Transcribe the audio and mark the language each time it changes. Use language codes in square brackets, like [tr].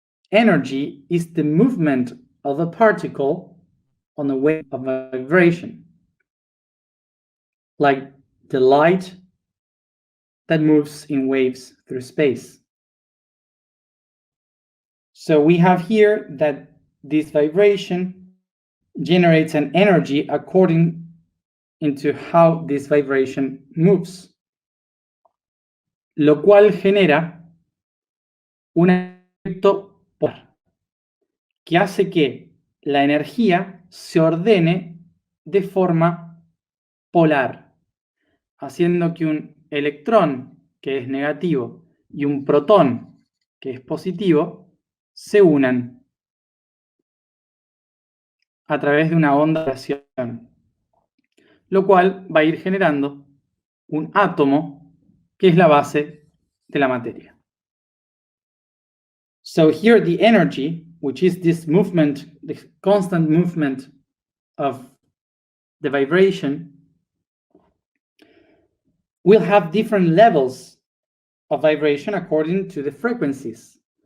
[en] Energy is the movement of a particle on a wave of vibration, like the light that moves in waves through space. So we have here that this vibration generates an energy according into how this vibration moves, [es] lo cual genera un efecto polar que hace que la energía se ordene de forma polar, haciendo que un electrón, que es negativo, y un protón, que es positivo, se unan a través de una onda de vibración, lo cual va a ir generando un átomo, que es la base de la materia. [en] So here the energy, which is this movement, the constant movement of the vibration, will have different levels of vibration according to the frequencies.